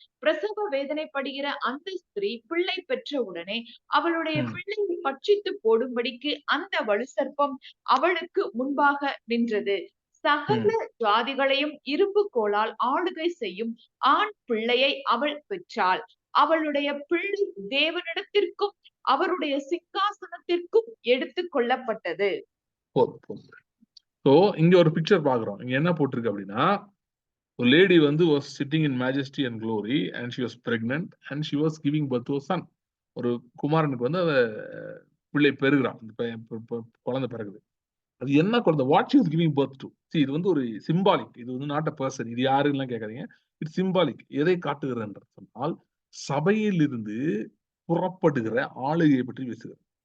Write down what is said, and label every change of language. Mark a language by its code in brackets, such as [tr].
[ta] பிரசவ வேதனைப்படுகிற அந்த ஸ்திரீ பிள்ளை பெற்ற உடனே அவளுடைய பிள்ளையை பட்சித்து போடும்படிக்கு அந்த வலு சர்ப்பம் அவளுக்கு முன்பாக நின்றது. சகல ஜாதிகளையும் இரும்பு கோலால் ஆளுகை செய்யும் ஆண் பிள்ளையை அவள் பெற்றாள். அவளுடைய பிள்ளை தேவனிடத்திற்கும் அவருடைய சிங்காசனத்திற்கும் எடுத்து கொள்ளப்பட்டது. இங்க ஒரு பிக்சர் பாக்குறோம். இங்க என்ன போட்டிருக்கு அப்படின்னா, ஒரு லேடி வந்து [en] was sitting in majesty and glory and she was pregnant and she was giving birth to a son. [ta] ஒரு குமாரனுக்கு வந்து பிள்ளை பெறுகிறான், குழந்தை பிறகுது. அது என்ன குழந்தை? [en] What she was giving birth to. [ta] இது வந்து ஒரு சிம்பாலிக். இது வந்து நாட் அ பர்சன். இது யாருன்னு கேட்காதீங்க. It's symbolic. எதை காட்டுகிறது என்று சொன்னால் சபையில் இருந்து புறப்படுகிற ஆளுகையை பற்றி பேசுகிறது.